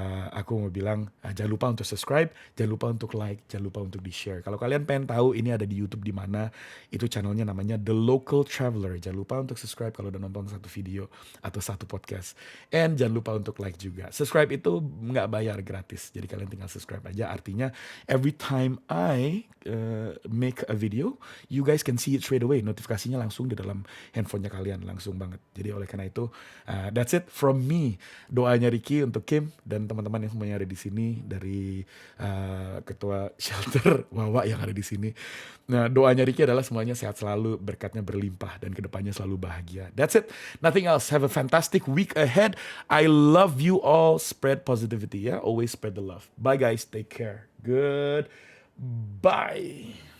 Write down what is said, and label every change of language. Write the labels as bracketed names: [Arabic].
[Indonesian] Aku mau bilang jangan lupa untuk subscribe, jangan lupa untuk like, jangan lupa untuk di-share. Kalau kalian pengen tahu ini ada di YouTube di mana, itu channelnya namanya The Local Traveler. Jangan lupa untuk subscribe kalau udah nonton satu video atau satu podcast. And jangan lupa untuk like juga. Subscribe itu nggak bayar, gratis. Jadi kalian tinggal subscribe aja. [English] Artinya every time I make a video, you guys can see it straight away. [Indonesian] Notifikasinya langsung di dalam handphonenya kalian, langsung banget. Jadi oleh karena itu, [English] that's it from me. [Indonesian] Doanya Ricky untuk Kim dan teman-teman yang semuanya ada di sini, dari ketua shelter Wawa yang ada di sini. Nah, doanya Ricky adalah semuanya sehat selalu, berkatnya berlimpah dan kedepannya selalu bahagia. [English] That's it. Nothing else. Have a fantastic week ahead. I love you all. Spread positivity, ya. Always spread the love. Bye guys. Take care. Good. Bye.